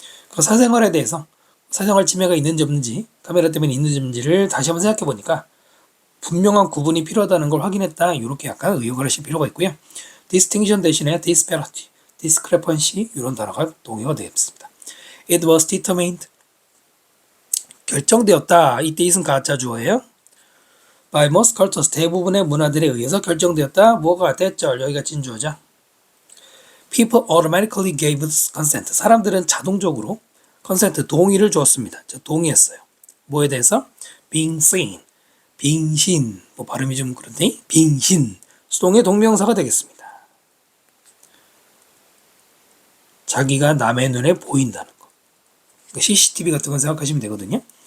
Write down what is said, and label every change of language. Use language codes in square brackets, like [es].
[ko] 그 사생활에 대해서 사생활 침해가 있는지 없는지 카메라 때문에 있는지 없는지를 다시 한번 생각해 보니까 분명한 구분이 필요하다는 걸 확인했다. 이렇게 약간 의역을 하실 필요가 있고요. distinction 대신에 disparity, discrepancy 이런 단어가 동의가 되겠습니다. [en] It was determined [ko] 결정되었다. 이때 is은 가짜 주어예요. [en] By most cultures [ko] 대부분의 문화들에 의해서 결정되었다. 뭐가 대절 여기가 진주어죠. [en] People automatically gave consent. [ko] 사람들은 자동적으로 consent 동의를 주었습니다. 동의했어요. 뭐에 대해서? [en] being seen. [ko] 빙신. 뭐 발음이 좀 그런데 빙신. 수동의 동명사가 되겠습니다. 자기가 남의 눈에 보인다는 거. CCTV 같은 건 생각하시면 되거든요.